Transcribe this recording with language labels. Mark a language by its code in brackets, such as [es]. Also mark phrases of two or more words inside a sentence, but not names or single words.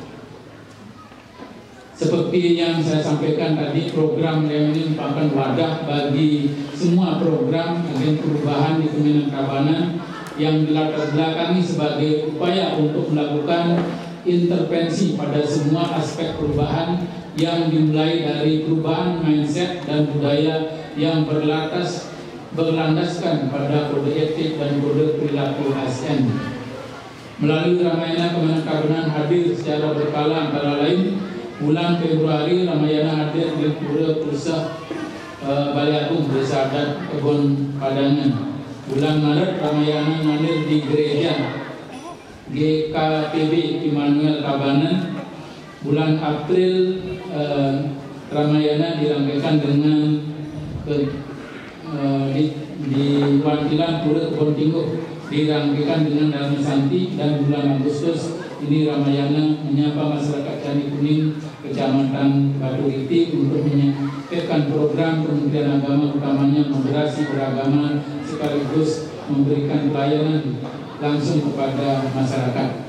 [id] Seperti yang saya sampaikan tadi, program ini merupakan wadah bagi semua program agen perubahan di Kemenang Kabanan yang dilatar belakangi sebagai upaya untuk melakukan intervensi pada semua aspek perubahan yang dimulai dari perubahan mindset dan budaya yang berlandaskan pada kode etik dan kode perilaku ASN. Melalui Ramayana, Kemenang Kabanan hadir secara berkala, antara lain bulan Februari Ramayana hadir di Pura Pusat Balai Agung Desa Adat Kebon Padangan. Bulan Maret Ramayana hadir di gereja GKPB Immanuel Kabanan. Bulan April Ramayana dirangkaikan dengan di Wantilan Pura Kebon Tinggo dirangkaikan dengan Dharma Santi, dan bulan Agustus ini Ramayana menyapa masyarakat Candi Kuning Kecamatan Batu Iti untuk menyampaikan program Kementerian Agama, utamanya moderasi beragama sekaligus memberikan pelayanan langsung kepada masyarakat.